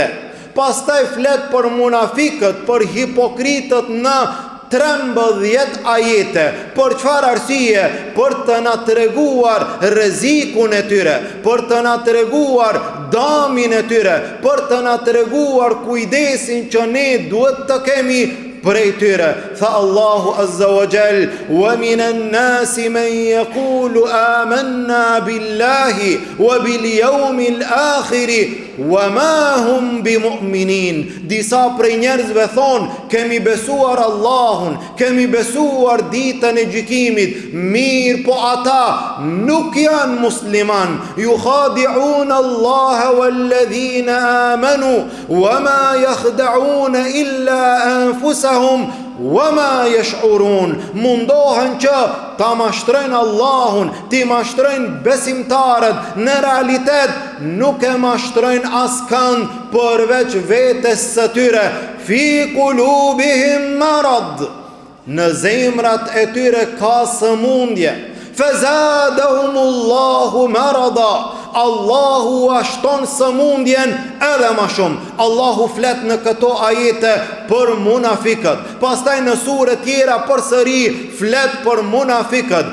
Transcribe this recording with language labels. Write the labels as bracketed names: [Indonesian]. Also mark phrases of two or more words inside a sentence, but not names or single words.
[Albanian] Pastaj flet për munafikët, për hipokritët në 13 ajete. Për çfarë arsye? Për të na treguar rrezikun e tyre, për të na treguar damin e tyre, për të na treguar kujdesin që ne duhet të kemi prej tyre. Tha Allahu [Arabic] عز وجل: "ومن الناس من يقول آمنا بالله وباليوم الآخر وما هم بمؤمنين." [Albanian] Disa prej njerëzve thonë, kemi besuar Allahun, kemi besuar ditën e gjykimit, mirë po ata nuk janë musliman. [Arabic] يخادعون الله والذين آمنوا وما يخدعون إلا أنفسهم وما يشعرون. [Albanian] Mundohen që ta mashtrojnë Allahun, ti mashtrojnë besimtarët, në realitet nuk e mashtrojnë askënd përveç vetes së tyre. [Arabic] في قلوبهم مرض, [Albanian] në zemrat e tyre ka sëmundje. [Arabic] فزادهم الله مرضا, [Albanian] Allahu ashton sëmundjen edhe ma shumë. Allahu flet në këto ajete për munafikët. Pastaj në sure tjera përsëri flet për munafikët.